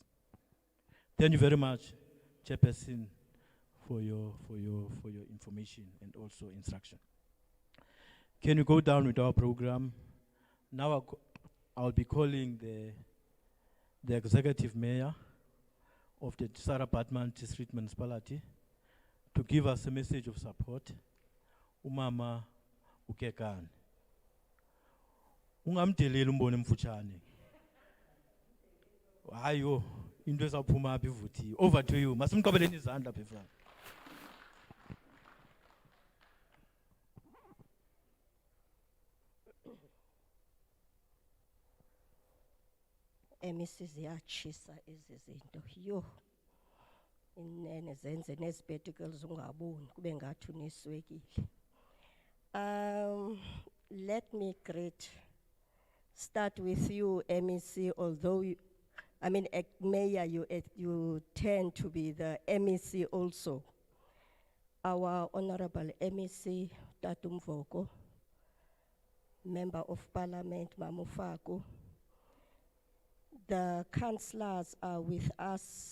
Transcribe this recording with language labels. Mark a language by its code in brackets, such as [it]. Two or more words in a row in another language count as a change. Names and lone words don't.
[en] Thank you very much, Chairperson, for your information and also instruction. Can you go down with our program? Now I'll be calling the executive mayor of the Sarah Batman District Municipality to give us a message of support. [xh] Umama Ukekane. Ungamdeleli umbone mfutshane. Hayo into ezawuphuma apha ivuthiwe. [en] Over to you. [xh] Masimqabeleni izandla phefana. Emisisi yatshisa ezi zinto. Yo. Inene zenze nezipectacles ungaboni kube ngathi uneswekile. [en] Let me start with you, MEC, although Mayor, you tend to be the MEC also. Our Honorable MEC, Tatumvoko, Member of Parliament, Mamufako, the councillors are with us.